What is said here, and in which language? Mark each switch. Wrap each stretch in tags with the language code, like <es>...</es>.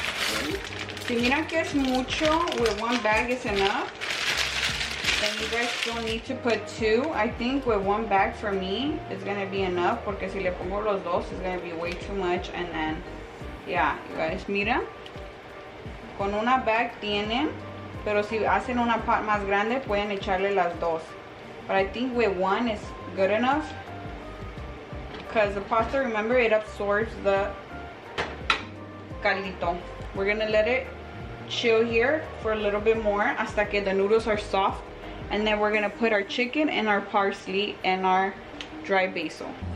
<en>Okay.</en> <es>Si miran que es mucho,</es> <en>with one bag is enough. Then you guys don't need to put 2. I think with 1 bag for me is gonna be enough,</en> <es>porque si le pongo los dos</es> <en>it's gonna be way too much. And then yeah, you guys,</en> <es>mira, con una bag tienen, pero si hacen una pot más grande pueden echarle las dos.</es> <en>But I think with 1 is good enough, because the pasta, remember, it absorbs the caldito. We're gonna let it chill here for a little bit more</en> <es>hasta que</es> <en>the noodles are soft. And then we're gonna put our chicken and our parsley and our dry basil.</en>